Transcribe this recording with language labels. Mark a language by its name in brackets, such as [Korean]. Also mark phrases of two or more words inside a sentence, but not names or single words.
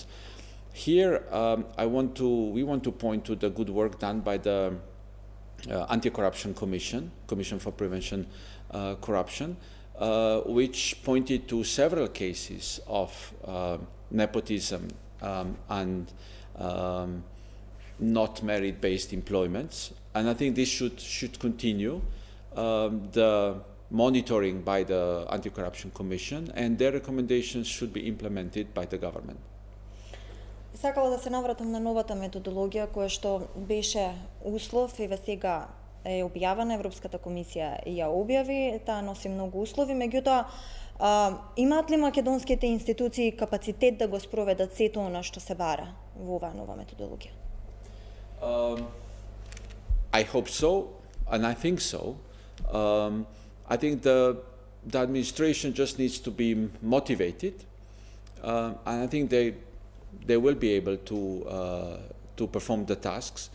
[English] Here, we want to point to the good work done by the Anti-Corruption Commission for Prevention Corruption, which pointed to several cases of nepotism and not merit-based employments, and I think this should continue. The monitoring by the Anti-Corruption Commission, and their recommendations should be implemented by the government. [Macedonian] Сакала да се навратам на новата методологија која што беше услов и ве сега е објавена, Европската комисија ја објави, таа носи многу услови, меѓутоа имаат ли македонските институции капацитет да го спроведат сето она што се бара во оваа нова методологија? [English] I hope so, and I think so. I think the administration just needs to be motivated, and I think they will be able to perform the tasks.